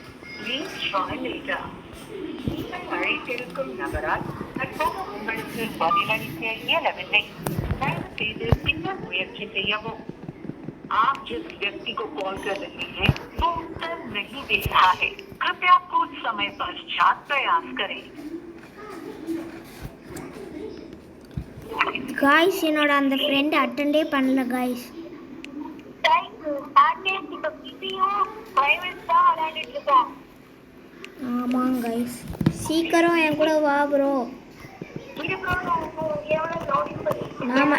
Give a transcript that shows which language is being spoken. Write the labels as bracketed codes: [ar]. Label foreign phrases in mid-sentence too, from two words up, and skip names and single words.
[en] Please try later. [ta] நீங்கள் அழைத்திருக்கும் நபரால் தற்போது உங்களுக்கு பதிலளிக்க இயலவில்லை. தயவு செய்து பின்னர் முயற்சி செய்யவும். [hi] आप जिस व्यक्ति को कॉल कर रहे हैं वो उत्तर नहीं दे रहा है. कृपया कुछ समय पश्चात प्रयास करें. [ta] காய்ஸ் என்னோட அந்த ஃப்ரெண்ட் அட்டெண்டே பண்ணல காய்ஸ். பிரைவேட் தான் விளையாடிட்டு இருக்கோம். ஆமாங்க கைஸ், சீக்கிரம் என் கூட வா ப்ரோ. இது ப்ரோ எவ்வளோ லோடிங் பண்ணி